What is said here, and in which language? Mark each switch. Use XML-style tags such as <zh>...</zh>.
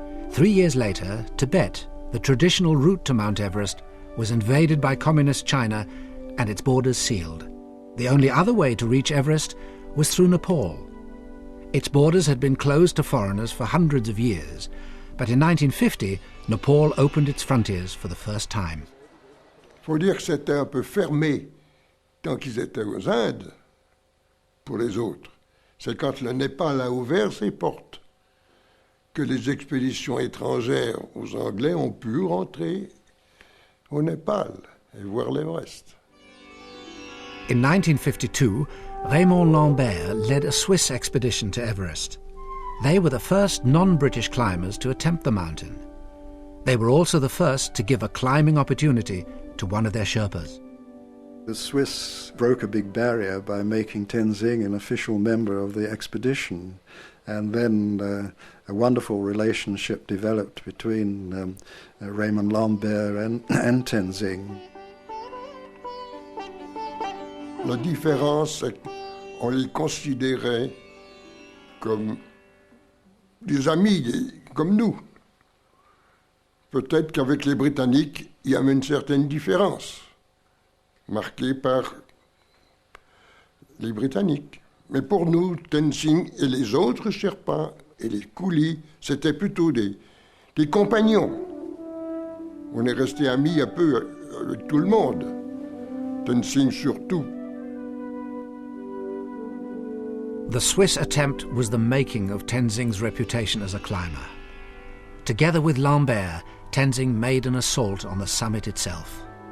<en>3 years later, Tibet, the traditional route to Mount Everest, was invaded by communist China and its borders sealed. The only other way to reach Everest was through Nepal. Its borders had been closed to foreigners for hundreds of years, but in 1950, Nepal opened its frontiers for the first time.</en> <fr>Faut dire que c'était un peu fermé tant qu'ils étaient aux Indes pour les autres. C'est quand le Népal a ouvert ses portes que les expéditions étrangères aux Anglais ont pu rentrer au Népal et voir l'Everest.</fr> <en>In 1952, Raymond Lambert led a Swiss expedition to Everest. They were the first non-British climbers to attempt the mountain. They were also the first to give a climbing opportunity to one of their Sherpas. The Swiss broke a big barrier by making Tenzing an official member of the expedition, and then a wonderful relationship developed between Raymond Lambert and Tenzing.</en> <fr>La différence, c'est qu'on les considérait comme des amis, comme nous. Peut-être qu'avec les Britanniques, il y avait une certaine différence, marquée par les Britanniques. Mais pour nous, Tenzing et les autres Sherpas et les coolies, c'était plutôt des compagnons. On est resté amis un peu avec tout le monde, Tenzing surtout.</fr> <en>The Swiss attempt was the making of Tenzing's reputation as a climber. Together with Lambert, Tenzing made an assault on the summit itself.</en>